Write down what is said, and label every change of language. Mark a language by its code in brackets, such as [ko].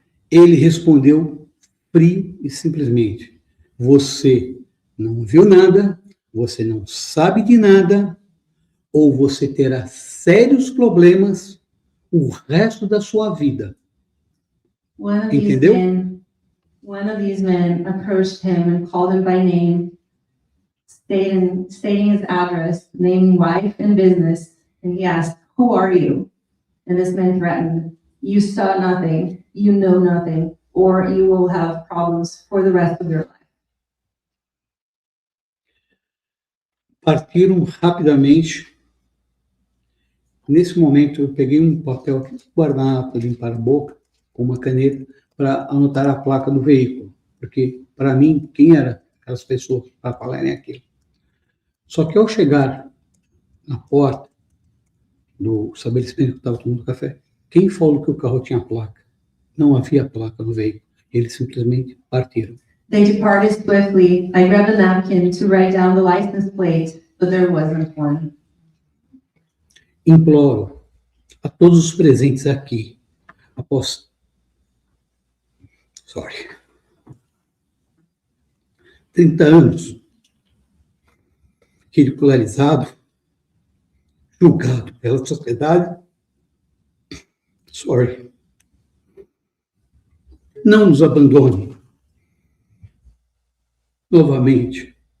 [pt] Ele respondeu frio e simplesmente, você não viu nada, você não sabe de nada, ou você terá sérios problemas o resto da sua vida. Entendeu? [en] One of these men approached him and called him by name, stating his address, naming wife and business, and he asked, "Who are you?" And this man threatened, "You saw nothing, you know nothing, or you will have problems for the rest of your life." [pt] Partiram rapidamente. Nesse momento, eu peguei um papel que guardava para limpar a boca, com uma caneta, para anotar a placa do veículo. Porque, para mim, quem eram aquelas pessoas para falarem aquilo? Só que ao chegar na porta do estabelecimento que estava tomando café, quem falou que o carro tinha placa? Não havia placa no veículo. Eles simplesmente partiram. [en] They departed swiftly. I grabbed a napkin to write down the license plate, but there wasn't one. [pt] Imploro a todos os presentes aqui, após 30 anos, ridicularizado, julgado pela sociedade, não nos abandone novamente.